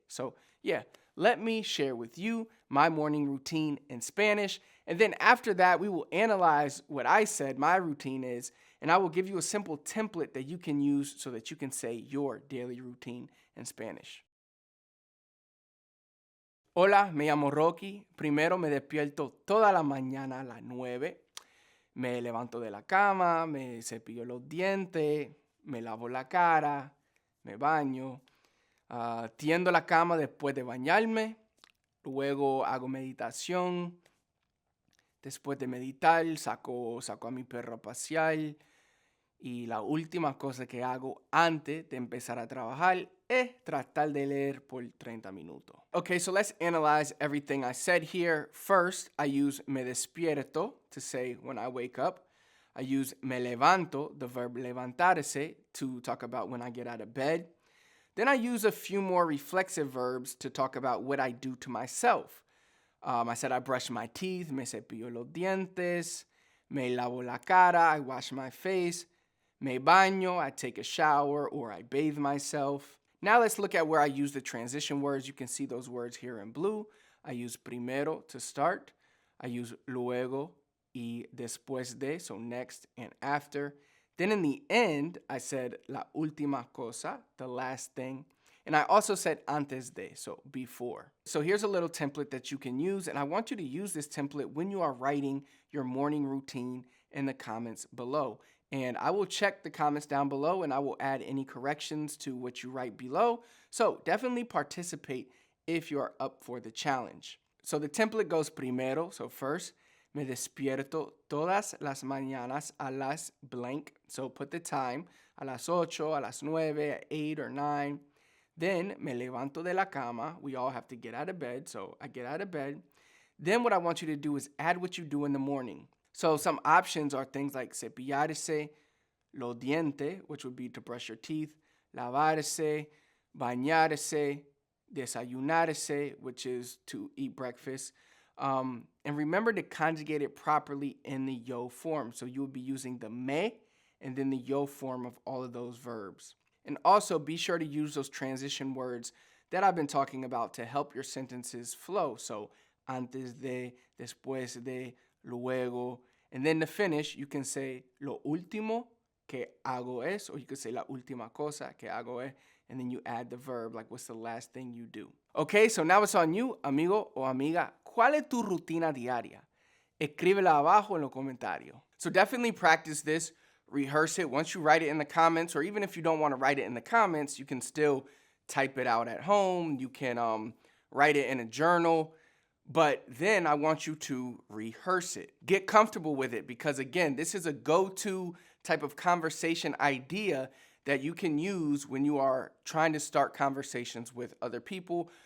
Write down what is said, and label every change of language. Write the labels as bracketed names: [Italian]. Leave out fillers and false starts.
[English] So yeah, let me share with you my morning routine in Spanish. And then after that, we will analyze what I said my routine is, and I will give you a simple template that you can use so that you can say your daily routine in Spanish. [Spanish] Hola, me llamo Rocky. Primero me despierto toda la mañana a las 9. Me levanto de la cama, me cepillo los dientes, me lavo la cara, me baño, tiendo la cama después de bañarme, luego hago meditación. Después de meditar, saco a mi perro a pasear. Y la última cosa que hago antes de empezar a trabajar es tratar de leer por 30 minutos. [English] Okay, so let's analyze everything I said here. First, I use [Spanish] me despierto [English] to say when I wake up. I use [Spanish] me levanto, [English] the verb [Spanish] levantarse, [English] to talk about when I get out of bed. Then I use a few more reflexive verbs to talk about what I do to myself. I said I brush my teeth, [Spanish] me cepillo los dientes, me lavo la cara, [English] I wash my face, [Spanish] me baño, [English] I take a shower or I bathe myself. Now let's look at where I use the transition words. You can see those words here in blue. I use [Spanish] primero [English] to start. I use [Spanish] luego y después de, [English] so next and after. Then in the end, I said [Spanish] la última cosa, [English] the last thing. And I also said [Spanish] antes de, [English] so before. So here's a little template that you can use, and I want you to use this template when you are writing your morning routine in the comments below. And I will check the comments down below, and I will add any corrections to what you write below. So definitely participate if you are up for the challenge. So the template goes [Spanish] primero, [English] so first, [Spanish] me despierto todas las mañanas a las [English] blank. So put the time, [Spanish] a las 8, a las 9, [English] at 8 or 9. [Spanish] Then me levanto de la cama. [English] We all have to get out of bed, so I get out of bed. Then what I want you to do is add what you do in the morning. So some options are things like [Spanish] cepillarse, los dientes, [English] which would be to brush your teeth, [Spanish] lavarse, bañarse, desayunarse, [English] which is to eat breakfast. And remember to conjugate it properly in the yo form. So you would be using the me and then the yo form of all of those verbs. And also be sure to use those transition words that I've been talking about to help your sentences flow. [Spanish] So antes de, después de, luego. [English] And then to finish, you can say [Spanish] lo último que hago es, [English] or you could say [Spanish] la última cosa que hago es, [English] and then you add the verb, like what's the last thing you do. Okay, so now it's on you, [Spanish] amigo o amiga. ¿Cuál es tu rutina diaria? Escríbela abajo en los comentarios. [English] So definitely practice this. Rehearse it. Once you write it in the comments, or even if you don't want to write it in the comments, you can still type it out at home. You can write it in a journal. But then I want you to rehearse it. Get comfortable with it because, again, this is a go-to type of conversation idea that you can use when you are trying to start conversations with other people.